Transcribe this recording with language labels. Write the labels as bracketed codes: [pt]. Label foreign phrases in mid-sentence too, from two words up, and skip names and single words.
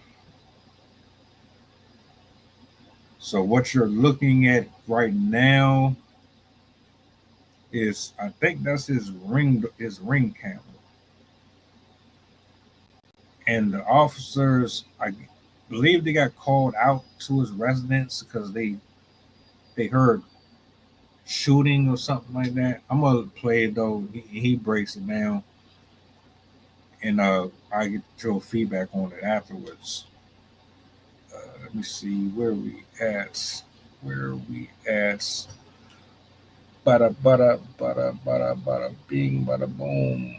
[en] So what you're looking at right now is, I think that's his ring camera, and the officers, I believe they got called out to his residence because they heard shooting or something like that. I'm gonna play it though. He breaks it down, and I get your feedback on it afterwards. Let me see where we at. Where we at? Bada bada bada bada bada bing bada boom.